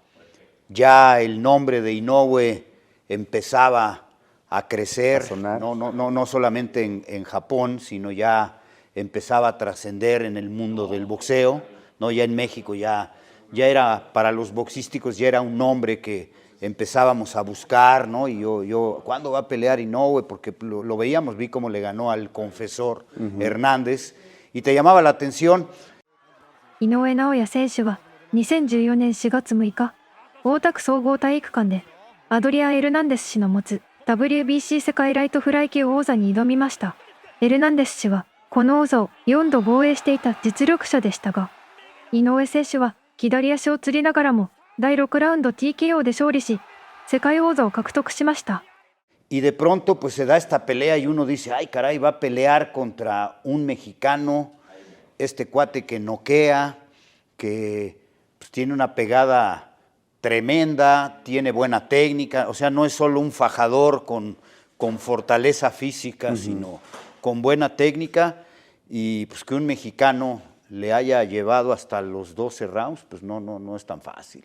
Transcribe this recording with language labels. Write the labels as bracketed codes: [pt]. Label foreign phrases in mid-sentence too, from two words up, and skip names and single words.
[es] Ya el nombre de Inoue empezaba a crecer, no solamente en Japón, sino ya empezaba a trascender en el mundo del boxeo, ¿no? Ya en México ya era, para los boxísticos ya era un nombre que empezábamos a buscar, ¿no? Y yo ¿cuándo va a pelear Inoue? Porque lo veíamos, vi cómo le ganó al confesor Hernández, y te llamaba la atención. [ja] Inoue Naoya 選手は2014年4月6日、大田区総合体育館でアドリアン・エルナンデス氏の持つ WBC 世界ライトフライ級王座に挑みました。エルナンデス氏はこの王座を4度防衛していた実力者でしたが、井上選手は左足をつりながらも第6ラウンド TKO で勝利し、世界王座を獲得しました。 [es] Y de pronto pues se da esta pelea y uno dice, ay caray, va a pelear contra un mexicano, este cuate que noquea, que pues, tiene una pegada tremenda, tiene buena técnica, o sea, no es solo un fajador con fortaleza física, sino con buena técnica, y pues que un mexicano le haya llevado hasta los 12 rounds, pues no es tan fácil.